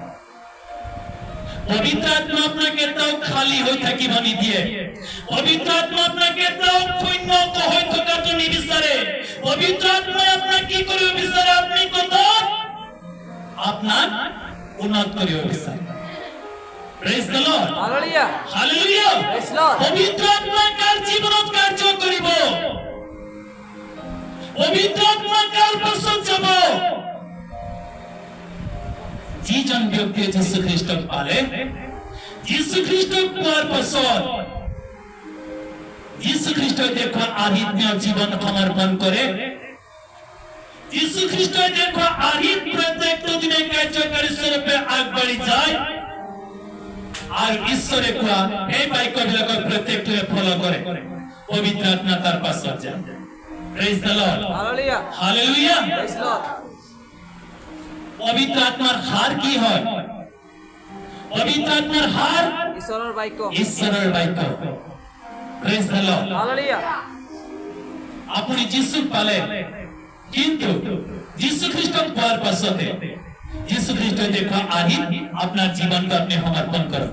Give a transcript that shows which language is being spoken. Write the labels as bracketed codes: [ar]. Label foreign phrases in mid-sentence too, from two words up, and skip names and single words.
[as] পবিত্ৰ আত্মা আপোনাক কেতিয়াও খালী হৈ থাকিব নিদিয়ে। পবিত্ৰ আত্মা আপোনাক কেতিয়াও শূন্য হৈ থকাটো নিবিচাৰে। পবিত্ৰ আত্মাই আপোনাক কি কৰিব বিচাৰে? আপুনি কত আপোনাক উন্নত কৰিব বিচাৰে। [en] Praise the Lord. Hallelujah. Hallelujah. Praise Lord. [as] পবিত্ৰ আত্মা কাৰ জীৱনত কাৰ্য কৰিব? পবিত্ৰ আত্মা কাৰ পাছত যাব? যিজন ব্যক্তিয়ে যীশু খ্ৰীষ্টক পালে, যীশু খ্ৰীষ্টক পোৱাৰ পাছত যীশু খ্ৰীষ্টই দেখুওৱা আধ্যাত্মিক জীৱন সমৰ্পণ কৰে। যীশু খ্ৰীষ্টই দেখুওৱা আধ্যাত্মিক প্ৰত্যেকটো দিনে কাৰ্যকাৰী স্বৰূপে আগবাঢ়ি যায় আৰু ঈশ্বৰে কোৱা এই বাক্যবিলাকৰ প্ৰত্যেকটোৱে ফলো কৰে। পবিত্ৰ আত্মা তাৰ পাছত যায়। [en] Praise the Lord. Hallelujah. Hallelujah. Praise Lord. [as] পবিত্ৰ আত্মাৰ হাৰ কি হয়? পবিত্ৰ আত্মাৰ হাৰ ঈশ্বৰৰ বাক্য। ঈশ্বৰৰ বাক্য। [en] Praise the Lord. Hallelujah. [as] আপুনি যীশুক পালে, কিন্তু যীশু খ্ৰীষ্টক পোৱাৰ পাছতে যীশু খ্ৰীষ্টই দেখুওৱা আৰ্হিত আপোনাৰ জীৱনটো আপুনি সমৰ্পণ কৰক।